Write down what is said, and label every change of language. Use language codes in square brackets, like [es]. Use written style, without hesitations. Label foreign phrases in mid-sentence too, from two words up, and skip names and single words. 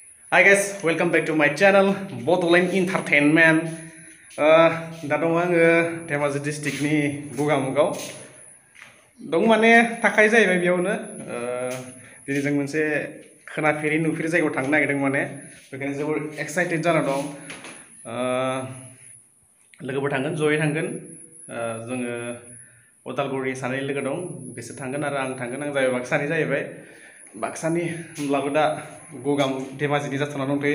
[en] Hi guys, welcome back to my channel Botoland Entertainment. [brx] Da dong आङो धेमाजि डिस्ट्रिक्टनि गगामुगाव दं माने थाखाय जाहैबाय बेयावनो दिनै जों मोनसे खोनाफेरि नुफेरि जायगायाव थांनो नागिरदों माने बेखायनो जोबोर एक्साइटेड जाना दं लोगोफोर थांगोन जयै थांगोन जोङो उदालगुरि सानै लोगो दं बिसोर थांगोन आरो आं थांगोन आं जाहैबाय बाक्सानि जाहैबाय बाक्सानि होनब्लाबो दा गगामु धेमाजिनि जाथ'ना दंथ'यो